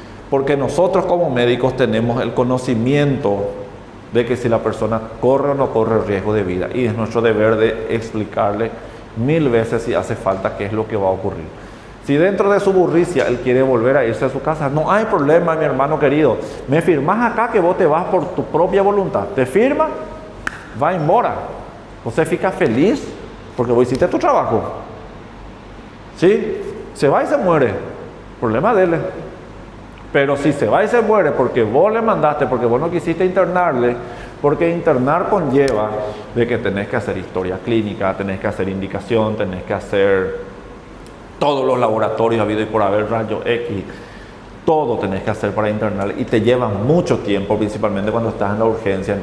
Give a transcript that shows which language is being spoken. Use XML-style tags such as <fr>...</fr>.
<es>Porque nosotros como médicos tenemos el conocimiento de que si la persona corre o no corre riesgo de vida, y es nuestro deber de explicarle 1000 veces si hace falta qué es lo que va a ocurrir. Si dentro de su burricia él quiere volver a irse a su casa, no hay problema, mi hermano querido. Me firmas acá que vos te vas por tu propia voluntad. Te firma,</es> <pt>va embora. Você fica feliz</pt> <es>porque vos hiciste tu trabajo. ¿Sí? Se va y se muere. Problema de él. Pero si se va y se muere porque vos le mandaste, porque vos no quisiste internarle, porque internar conlleva de que tenés que hacer historia clínica, tenés que hacer indicación, tenés que hacer todos los laboratorios habido y por haber, rayo X, todo tenés que hacer para internar, y te lleva mucho tiempo, principalmente cuando estás en la urgencia.</es>